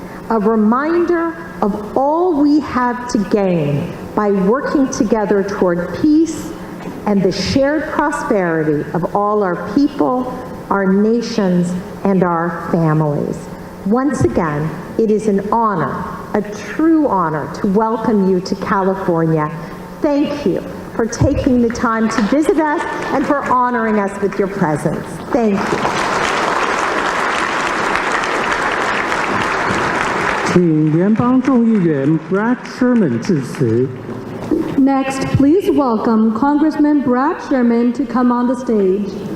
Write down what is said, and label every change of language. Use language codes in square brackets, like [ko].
[en] of all we have to gain by working together toward peace and the shared prosperity of all our people, our nations, and our families. Once again, it is an honor, a true honor, to welcome you to California. Thank you for taking the time to visit us and for honoring us with your presence. Thank you. [zh] 请联邦众议员 Brad Sherman 致辞。 [en] Next, please welcome Congressman Brad Sherman to come on the stage.